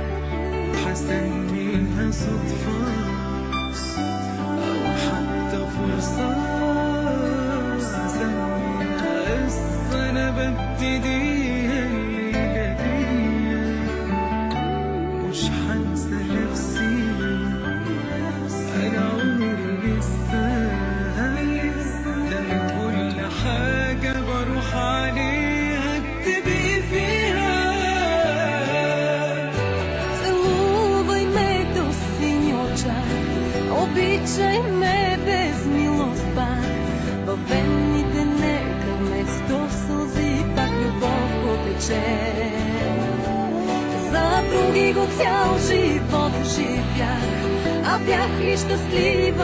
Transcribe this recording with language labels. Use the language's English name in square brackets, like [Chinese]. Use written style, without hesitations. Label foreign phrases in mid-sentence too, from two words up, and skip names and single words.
[Arabic] حسميها صدفه او حتى فرصه، أنا ببتديها الليلة دي. مش هنسى نفسي أنا عمري لسه، ده كل حاجة بروح عليها بتبقي فيها. [Bulgarian] Целувай ме до сини оча, обичай ме без милост пак. Във вените нека вместо сълзи пак любов потече. За други го цял живот живях, а бях ли щастлива?